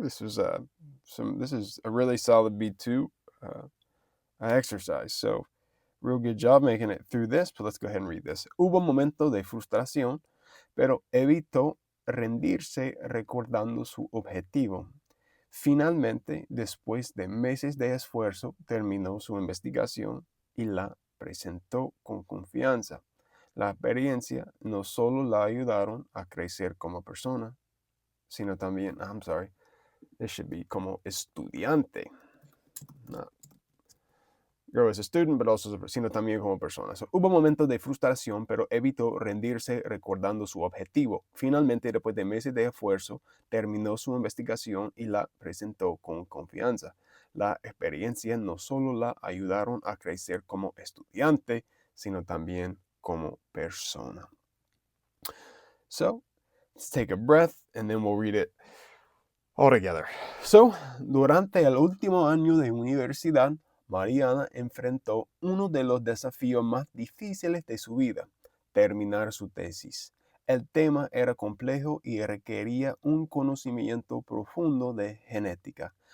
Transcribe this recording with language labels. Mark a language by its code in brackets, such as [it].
[en] This is a really solid B2 exercise. So, real good job making it through this. But let's go ahead and read this. [es] Hubo un momento de frustración, pero evitó rendirse recordando su objetivo. Finalmente, después de meses de esfuerzo, terminó su investigación y la presentó con confianza. La experiencia no solo la ayudaron a crecer como persona, sino también, [en] I'm sorry, this should be [es] como estudiante. [en] Not grow as a student, but also [es] sino también como persona. So, hubo momentos de frustración, pero evitó rendirse recordando su objetivo. Finalmente, después de meses de esfuerzo, terminó su investigación y la presentó con confianza. La experiencia no solo la ayudaron a crecer como estudiante, sino también como persona. [en] So, let's take a breath and then we'll read it all together. [es] So, durante el último año de universidad, Mariana enfrentó uno de los desafíos más difíciles de su vida, terminar su tesis. El tema era complejo y requería un conocimiento profundo de genética.